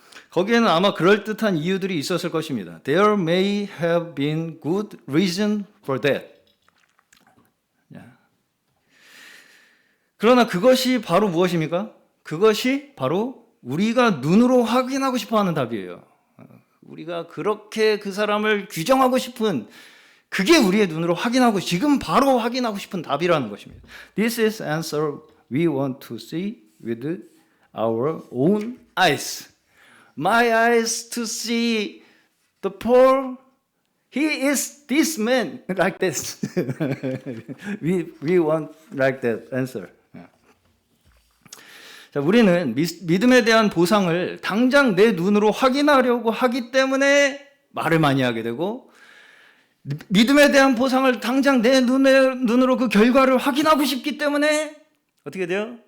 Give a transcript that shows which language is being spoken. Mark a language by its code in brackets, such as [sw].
[ko] 거기에는 아마 그럴듯한 이유들이 있었을 것입니다. [en] There may have been good reason for that. [ko] 그러나 그것이 바로 무엇입니까? 그것이 바로 우리가 눈으로 확인하고 싶어하는 답이에요. 우리가 그렇게 그 사람을 규정하고 싶은 그게 우리의 눈으로 확인하고 지금 바로 확인하고 싶은 답이라는 것입니다. [en] This is answer we want to see with our own eyes. My eyes to see the Paul. He is this man like this. we want like that answer. [ko] 자, 우리는 믿음에 대한 보상을 당장 내 눈으로 확인하려고 하기 때문에 말을 많이 하게 되고 믿음에 대한 보상을 당장 내 눈으로 그 결과를 확인하고 싶기 때문에 어떻게 돼요?